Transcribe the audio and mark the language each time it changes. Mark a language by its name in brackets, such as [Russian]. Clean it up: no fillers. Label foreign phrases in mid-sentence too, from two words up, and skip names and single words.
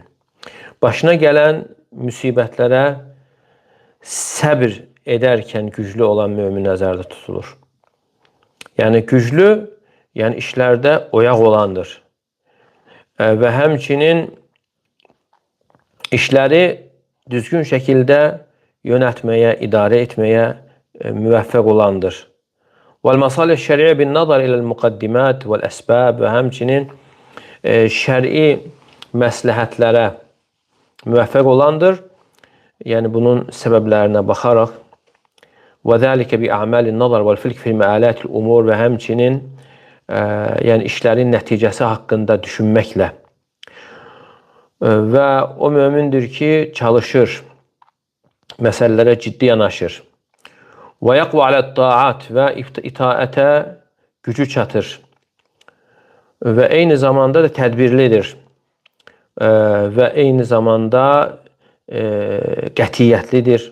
[Azerbaijani] Başına gələn müsibətlərə səbr edərkən güclü olan mömin nəzərdə tutulur. Yəni, güclü, yəni işlərdə oyaq olandır. Və həmçinin işləri düzgün şəkildə yönətməyə, idarə etməyə müvəffəq olandır. [Arabic] وَالْمَصَالِحِ الشَّرِعِ بِالنَّظَرِ إِلَى الْمُقَدِّمَاتِ وَالْأَسْبَابِ [Azerbaijani] və həmçinin şəri məsləhətlərə müvəffəq olandır. Yəni, bunun səbəblərinə baxaraq [Arabic] وَذَلِكَ بِأَعْمَالِ النَّظَرِ وَالْفِلْكِ فِي مَآلَاتِ الْأُمُورِ [Azerbaijani] və həmçinin yəni işlərin nəticəsi haqqında düşünməklə və o mömindir ki, çalışır, məsələlərə ciddi yanaşır. Və [Arabic] يقوى على الطاعات [Azerbaijani] və itaətə gücü çatır və eyni zamanda da tədbirlidir və eyni zamanda qətiyyətlidir.